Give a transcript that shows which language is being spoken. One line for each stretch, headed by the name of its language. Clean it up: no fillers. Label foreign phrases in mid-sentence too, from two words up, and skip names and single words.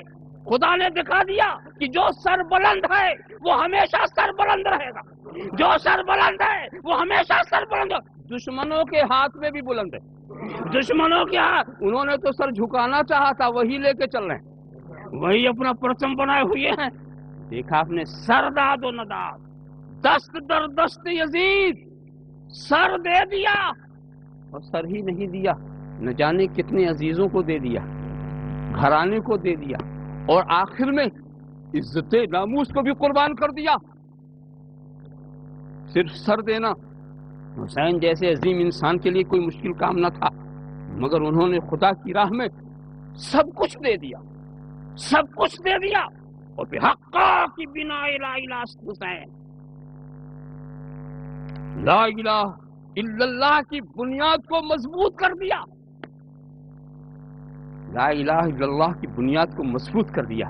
Urdu: خدا نے دکھا دیا کہ جو سر بلند ہے وہ ہمیشہ سر بلند رہے گا، جو سر بلند ہے وہ ہمیشہ سر بلند ہے۔ دشمنوں کے ہاتھ میں بھی بلند ہے، دشمنوں کے ہاتھ، انہوں نے تو سر جھکانا چاہا تھا، وہی لے کے چل رہے ہیں، وہی اپنا پرچم بنائے ہوئے ہیں۔ دیکھا آپ نے،
Persian: سرداد و نداد دست در دست یزید،
Urdu: سر دے دیا، اور سر ہی نہیں دیا، نہ جانے کتنے عزیزوں کو دے دیا، گھرانے کو دے دیا، اور آخر میں عزت ناموس کو بھی قربان کر دیا۔ صرف سر دینا حسین جیسے عظیم انسان کے لیے کوئی مشکل کام نہ تھا، مگر انہوں نے خدا کی راہ میں سب کچھ دے دیا، سب کچھ دے دیا، اور
Persian: بحقا کی بنا لا الہ حسین،
Arabic: لا الہ الا اللہ
Urdu: کی بنیاد کو مضبوط کر دیا،
Arabic: لا الہ الا اللہ
Urdu: کی بنیاد کو مضبوط کر دیا۔